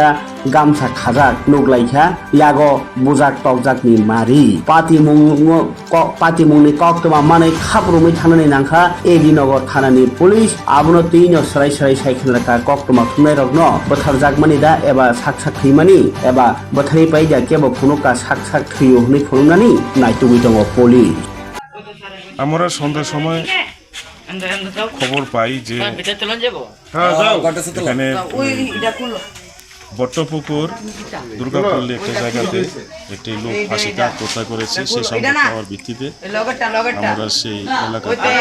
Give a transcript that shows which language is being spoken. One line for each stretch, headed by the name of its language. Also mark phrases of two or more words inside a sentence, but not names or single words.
Kok Borok: गामसा खाजाक नुग्लायखा यागो बुजाक टकजाकनि मारि पाति मुंनि कक्तमा मानै खाब्रुमै थानानै नांखा एडिनगर थानानि पुलिस आबुनो तैनो सराय सराय साइखेलका कक्तमा खुंनाय रगनो बथार जाकमानि दा एबा साक साक थैमानि एबा बथारि पाइदा केबो फुनुका साक साक थैयो हनै फुनुनानि नायतुगै दङ पुलिस।
Bangla: আমরা সন্ধ্যার সময় খবর পাই যে এখানে বট্টপুকুর দুর্গাপল্লী একটা জায়গাতে একটি লোক ফাঁসিতে আত্মহত্যা করেছে। সেই সংবাদ পাওয়ার ভিত্তিতে আমরা সেই এলাকাতে